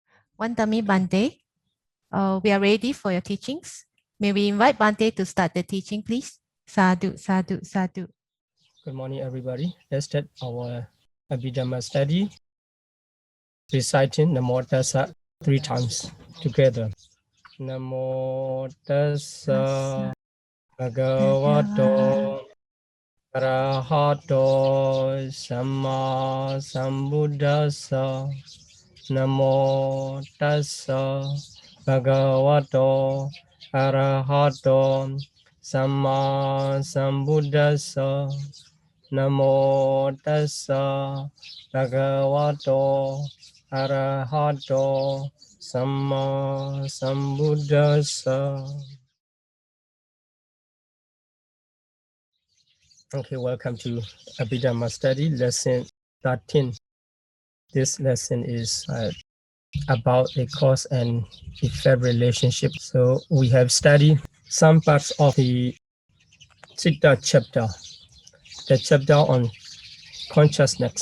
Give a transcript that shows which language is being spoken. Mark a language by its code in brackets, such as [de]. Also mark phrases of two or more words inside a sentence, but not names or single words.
[pi] Wantami Bante, [en] we are ready for your teachings. May we invite Bante to start the teaching, please? [pi] Sadhu, sadhu, sadhu. [en] Good morning, everybody. Let's start our Abhidhamma study, reciting [pi] Namo Tassa [en] 3 times together. [pi] Namo Tassa Bhagavato Arahato Samma Sambuddhassa. Namo Tassa Bhagavato Arahato Samma Sambuddhassa. Namo Tassa Bhagavato Arahato Samma Sambuddhassa. [en] Okay, welcome to Abhidhamma study, lesson 13. This lesson is about a cause and effect relationship. So we have studied some parts of the Untitled chapter, the chapter on consciousness.